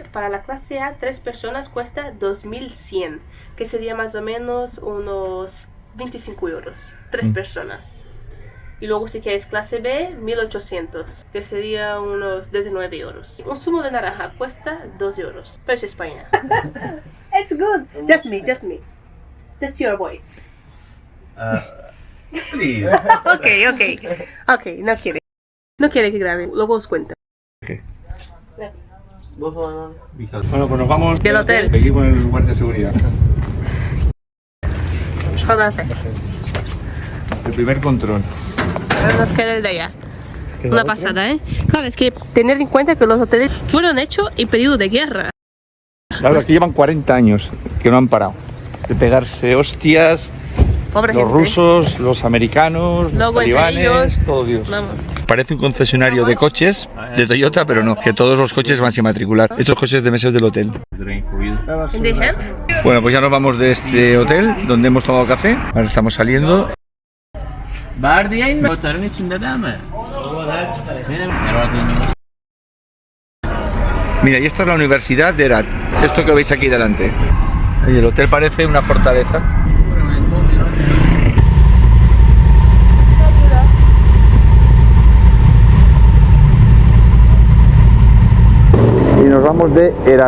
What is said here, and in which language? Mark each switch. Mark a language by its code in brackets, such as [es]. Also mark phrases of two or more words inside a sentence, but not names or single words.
[es] Para la clase A, 3 personas cuesta 2.100, que sería más o menos unos 25 euros. 3 personas. Y luego si quieres clase B, 1.800, que sería unos 19 euros. Un zumo de naranja cuesta 2 euros. Pero es España. [en] It's good. Just me. Just your voice. Please. [es] Ok, no quiere que grabe, luego os cuento. Okay. Bueno, pues nos vamos del hotel. Aquí con el guardia de seguridad. Jodas. El primer control. Ahora nos queda el de allá. Una pasada, ¿eh? Claro, es que tener en cuenta que los hoteles fueron hechos en periodo de guerra. Claro, aquí llevan 40 años que no han parado de pegarse hostias. Pobre Los gente. rusos, los americanos, los Luego entre talibanes, ellos, todo Dios. vamos. Parece un concesionario de coches de Toyota, pero no, que todos los coches van sin matricular. Estos coches deben ser del hotel. [en] And they have? [es] Bueno, pues ya nos vamos de este hotel donde hemos tomado café. Ahora estamos saliendo. [tr] بردی موتورن içinde değil mi? Benim herhalde. [es] Mira, y esta es la Universidad de Herat. Esto que veis aquí delante. Y el hotel parece una fortaleza. Y nos vamos de Herat.